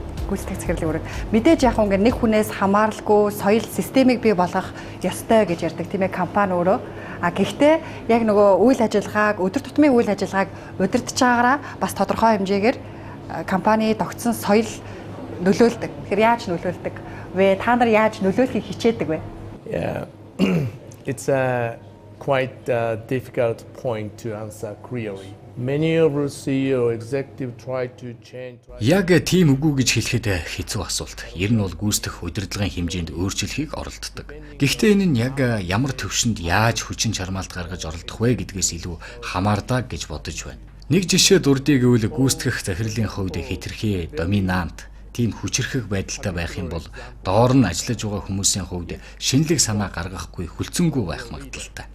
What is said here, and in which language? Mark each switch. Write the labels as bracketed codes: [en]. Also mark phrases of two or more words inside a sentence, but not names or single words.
[mn] Гүйцэтгэх захирлын үүрэг. Мэдээж яг ингээд нэг хүнээс хамааралгүй соёл системийг бий болгох ёстой гэж ярьдаг тийм ээ компани өөрөө. Гэхдээ яг нөгөө үйл ажиллагааг, өдөр тутмын үйл ажиллагааг удирдах байгаараа бас тодорхой хэмжээгээр компани тогтсон соёл нөлөөлдөг. Тэгэхээр яаж нөлөөлдөг вэ? Та нар яаж нөлөөлөхийг хичээдэг вэ? [en] Yeah. It's a quite difficult point to answer clearly. Many of the CEO executive try to change. [mn] Яг тийм үгүй гэж хэлэхэд хэцүү асуулт. Ер нь бол гүйцэтгэх удирдлагын хэмжээнд өөрчлөлтийг оролддог. Гэхдээ энэ нь яг ямар төвшөнд яаж хүчин чармаалт гаргаж оролдох вэ гэдгээс илүү хамаардаг гэж бодож байна. Нэг жишээ дурдъя гэвэл гүйцэтгэх захирлын хувьд хэтэрхий доминант тийм хүчрхэг байдалтай байх юм бол доор нь ажиллаж байгаа хүмүүсийн хувьд шинэлэг санаа гаргахгүй хүлцэнгүй байх магадaltaй.